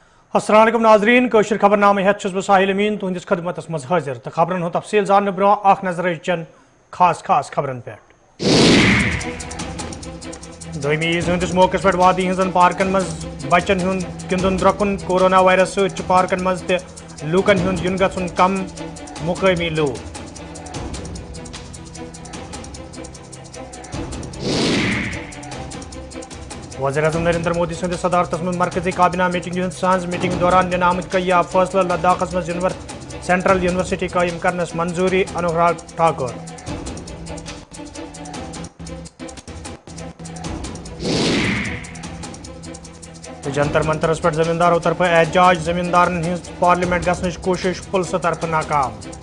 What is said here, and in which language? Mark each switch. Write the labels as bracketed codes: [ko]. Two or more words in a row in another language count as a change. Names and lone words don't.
[ks] अस्सलाम वालेकुम नाजरीन कशर खबरनामे हेत छुस बह साहिल अमीन तुहंदिस खदमतस मज हाजिर तो खबरन हुंद तफसील जानने ब्रो अख नजर चन खास खबरन पे दोमी ईज हंदिस मौके पे वादी हजन पार्कन मज बचन हुंद गिंदुन द्रकुन कोरोना वायरस सत पार्कन मज ते लूकन हुंद युन गछुन कम मुकामी लोग वज़ीर-ए-आज़म नरेंद्र मोदी सद सदारत में मरकजी काबिना मीटिंग सांझ मीटिंग दौरान निन आमद कई फैसला लद्दाख मज [en] central university [ks] कायम करनस मंजूरी अनुराग ठाकुर जंतर मंतरस पे जमींदारों तरफ एहतजाज जमींदारन हिंद पार्लियामेंट गसनच कोशिश पुलिस तरफ नाकाम